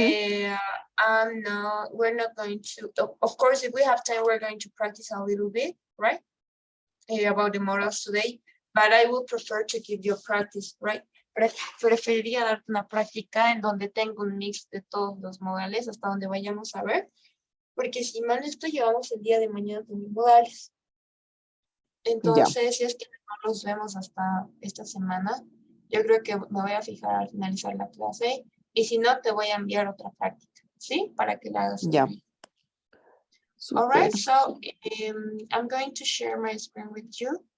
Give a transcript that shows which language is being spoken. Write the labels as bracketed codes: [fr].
[en] We're not going to, of course, if we have time, we're going to practice a little bit, right? About the models today, but I would prefer to give you a practice, right? [es] Preferiría darte una práctica en donde tengo un mix de todos los modales hasta donde vayamos a ver, porque si mal estoy, llevamos el día de mañana también modales. Entonces, si es que no los vemos hasta esta semana, yo creo que me voy a fijar al finalizar la clase, y si no, te voy a enviar otra práctica, ¿sí? Para que la hagas. [en] Yeah. All right, so I'm going to share my screen with you.